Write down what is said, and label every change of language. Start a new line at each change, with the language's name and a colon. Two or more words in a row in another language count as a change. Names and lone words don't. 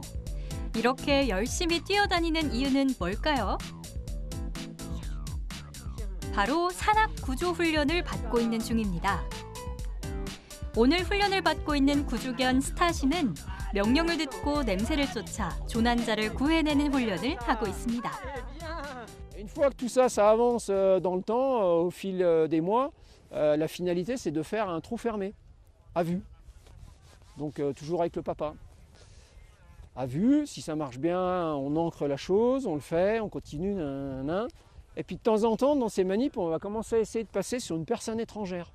Korean: 이렇게 열심히 뛰어다니는 이유는 뭘까요? 바로 산악 구조 훈련을 받고 있는 중입니다. 오늘 훈련을 받고 있는 구조견 스타시는 명령을 듣고 냄새를 쫓아 조난자를 구해내는 훈련을 하고 있습니다.
French: Une fois que tout ça, ça avance dans le temps, au fil des mois, la finalité c'est de faire un trou fermé, à vue. Donc toujours avec le papa. À vue, si ça marche bien, on ancre la chose, on le fait, on continue, Et puis de temps en temps, dans ces manips, on va commencer à essayer de passer sur une personne étrangère.